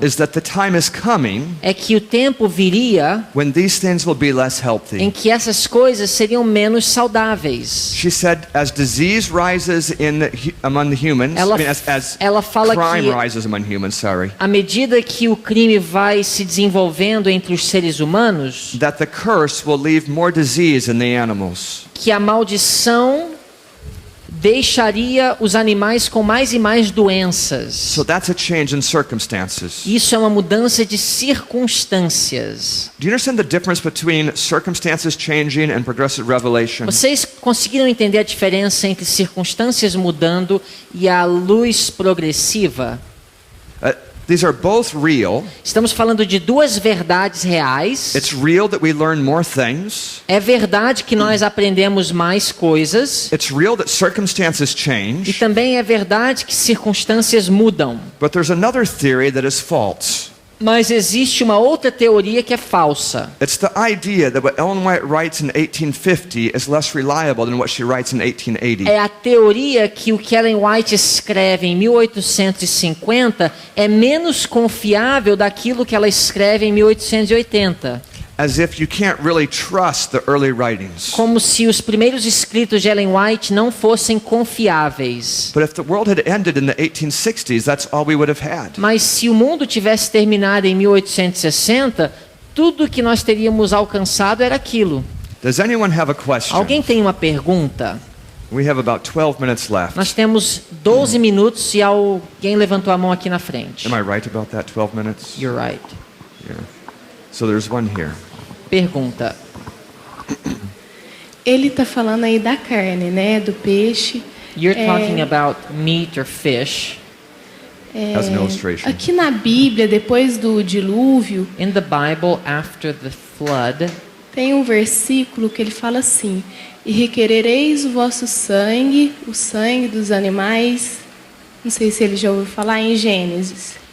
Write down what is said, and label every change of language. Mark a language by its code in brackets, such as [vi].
[en] is that the time is coming [pt] é que o tempo viria [en] when these things will be less [pt] em [en] healthy. [pt] que essas coisas seriam menos saudáveis. [en] She said as disease rises among the humans, [pt] Ela- [en] as [pt] ela fala [en] crime [pt] que- [en] rises among humans, sorry, [pt] À medida que o crime vai se desenvolvendo entre os seres humanos, [en] that the curse will leave more disease in the animals. [pt] que a maldição deixaria os animais com mais e mais doenças. [en] So that's a change in circumstances. [pt] Isso é uma mudança de circunstâncias. [en] Do you understand the difference between circumstances changing and progressive revelation? [pt] Vocês conseguiram entender a diferença entre circunstâncias mudando e a luz progressiva? [en] These are both real. [pt] Estamos falando de duas verdades reais. [en] It's real that we learn more things. [pt] É verdade que nós aprendemos mais coisas. [en] It's real that circumstances [pt] E [en] change. [pt] também é verdade que circunstâncias mudam. [en] But there's another theory that is false. [pt] Mas existe uma outra teoria que é falsa. [en] It's the idea that what Ellen White writes in 1850 is less reliable than what she writes in 1880. [pt] É a teoria que o que Ellen White escreve em 1850 é menos confiável daquilo que ela escreve em 1880. [en] As if you can't really trust the early writings. [pt] Como se os primeiros escritos de Ellen White não fossem confiáveis. [en] But if the world had ended in the 1860s, that's all we would have had. [pt] Mas se o mundo tivesse terminado em 1860, tudo que nós teríamos alcançado era aquilo. [en] Does anyone have a question? [pt] Alguém tem uma pergunta? [en] We have about 12 minutes left. [pt] Nós temos 12 minutos e alguém levantou a mão aqui na frente. [en] Am I right about that, 12 minutes? You're right. Yeah. So there's one here. [pt] Pergunta. Ele está falando aí da carne, né? Do peixe. [en] You're talking about meat or fish. As an illustration. [pt] Aqui na Bíblia, depois do dilúvio, [en] In the Bible, after the flood, [pt] tem um versículo que ele fala assim: e requerereis o vosso sangue, o sangue dos animais. Não sei se ele já ouviu falar em Gênesis.